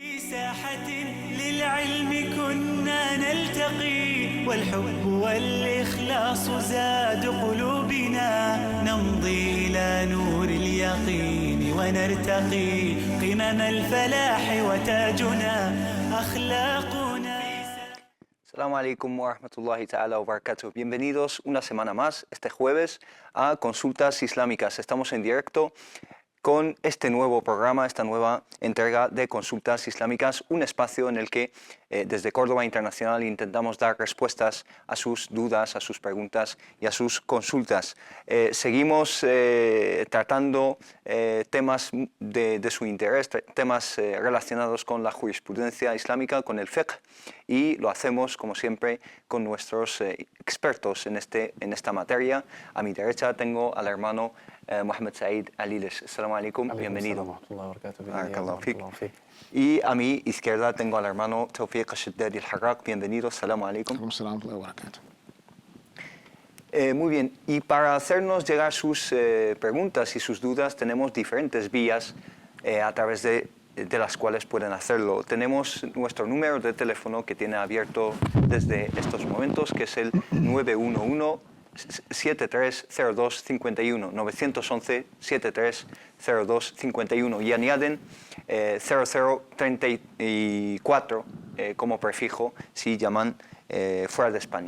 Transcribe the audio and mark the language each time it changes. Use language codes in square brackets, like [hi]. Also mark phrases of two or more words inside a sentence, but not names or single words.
[ar] ساحة للعلم كنا نلتقي والحب والإخلاص زاد قلوبنا نمضي إلى نور اليقين ونرتقي قمم الفلاح وتاجنا أخلاقنا. السلام عليكم ورحمة الله تعالى وبركاته. [es] Bienvenidos una semana más, este jueves, a Consultas Islámicas. Estamos en directo con este nuevo programa, esta nueva entrega de Consultas Islámicas, un espacio en el que desde Córdoba Internacional intentamos dar respuestas a sus dudas, a sus preguntas y a sus consultas. Seguimos tratando temas de su interés, temas relacionados con la jurisprudencia islámica, con el fiqh, y lo hacemos, como siempre, con nuestros expertos en esta materia. A mi derecha tengo al hermano Mohamed Said Alilesh. [ar] السلام عليكم, [es] bienvenido. Y a mi izquierda tengo al hermano Tawfiq Shaddadi al-Harraq. Bienvenido, [ar] السلام عليكم. [es] Muy bien, y para hacernos llegar sus preguntas y sus dudas tenemos diferentes vías a través de las cuales pueden hacerlo. Tenemos nuestro número de teléfono que tiene abierto desde estos momentos, que es el 911-730251, 911-730251, y añaden 0034 como prefijo si llaman fuera de España.